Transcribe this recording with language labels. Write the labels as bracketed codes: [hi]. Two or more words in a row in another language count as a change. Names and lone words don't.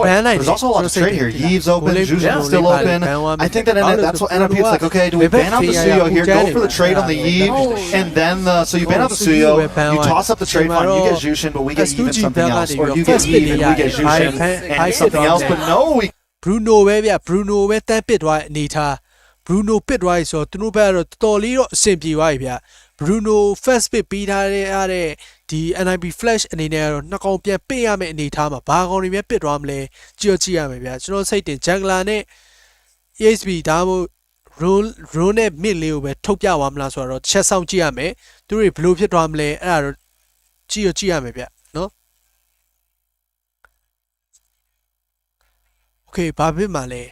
[en] There's also a lot of trade here. Yeeves open, Jujin's still open. I think that that's what NIP is like, okay, do we ban out the Suyo here, go for the trade on the Yeeves, and then so you ban out the Suyo, you toss up the trade fine, you get Jushin, but we get even something else, or you get Yeeves and we get Jushin and something else, but no, we [my] Bruno ပဲဗျ Bruno ပဲတန်းပစ်သွားတဲ့အနေထား Bruno ပစ်သွားပြီဆိုတော့သူတို့ဘက်ကတော့တော်တော်လေးတော့အဆင်ပြေ သွားပြီဗျ Bruno [en] first pick [my] ပေးထားတဲ့ဒီ NIP Flash အနေနဲ့ကတော့နှစ်ကောင်ပြန်ပစ်ရမယ့်အနေထားမှာဘာကောင်တွေများပစ်သွားမလဲကြည့်ရမယ်ဗျကျွန်တော်စိတ်တင် Jungler နဲ့ ESP ဒါမှမဟုတ် Rune နဲ့ mid လေးကိုပဲထုတ်ပြသွားမလားဆိုတော့ချက်ဆောင်ကြည့်ရမယ်သူတွေဘယ်လိုဖြစ်သွားမလဲအဲ့ဒါတော့ကြည့်ရမယ်ဗျနော် Okay ဘာဖြစ်မှာလဲ